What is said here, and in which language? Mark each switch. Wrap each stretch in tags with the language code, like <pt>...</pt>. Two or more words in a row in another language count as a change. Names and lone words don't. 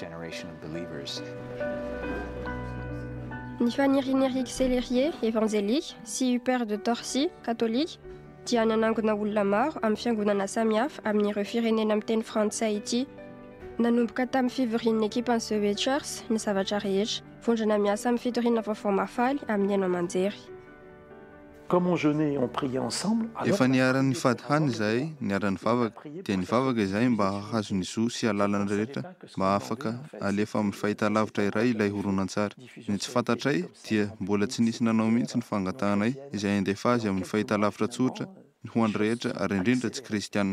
<mg>Ny fanirian'i Eric Sellerier, évangélique, sy Hubert de Torcy, catholique, dia nanangona olona maro amin'ny fiangonana samihafa amin'ireo firenena amin'ny teny frantsay ity. Nanomboka tamin'ny fivorian'ny ekipan'ny The Church ny zavatra rehetra, vondrana miasa amin'ny fitoriana vaovao mafaly amin'ny haino aman-jery.</mg> <fr>Comme on jeûnait, on priait ensemble.</fr> <mg>Efa niara-ny fady hany izahay, niara-ny vavaka, dia ny vavaka izahay mba hahazo ny zo sy alalana rehetra mba afaka alefa amin'ny fahitalavitra iray ilay horonan-tsary. Ny tsy fantatray dia mbola tsy nisy nanao mihitsy ny fangatanay izay andefa azy amin'ny fahitalavitra tsotra ny ho an'ny rehetra ary indrindra tsy kristianina.</mg>